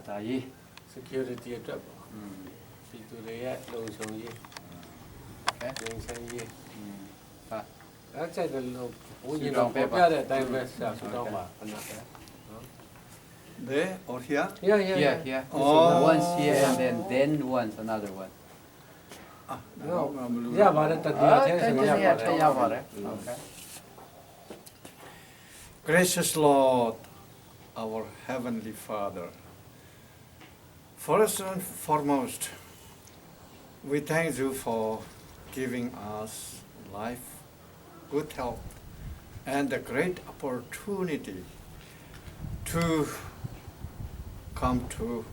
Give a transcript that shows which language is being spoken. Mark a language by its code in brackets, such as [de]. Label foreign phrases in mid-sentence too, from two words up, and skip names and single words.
[my] ဒါရေး security အတွက်ပေါ့ပြည်သူတွေရဲ့လုံခြုံရေး okay ငြိမ်းချမ်းရေး ဟာ အဲ့ကျတဲ့လို့ဘုန်းကြီးတော်ပြပြတဲ့အတိုင်းပဲဆရာဆုတောင်းပါခဏနော် [en] There or here? here Oh. once here and then once another one Ah, [my] no ရပါတယ်တတိယချင်းဆိုရပါတယ် ထည့်ရပါတယ် okay [en] Gracious Lord, our Heavenly Father, first and foremost, we thank you for giving us life, good health, and a great opportunity to come to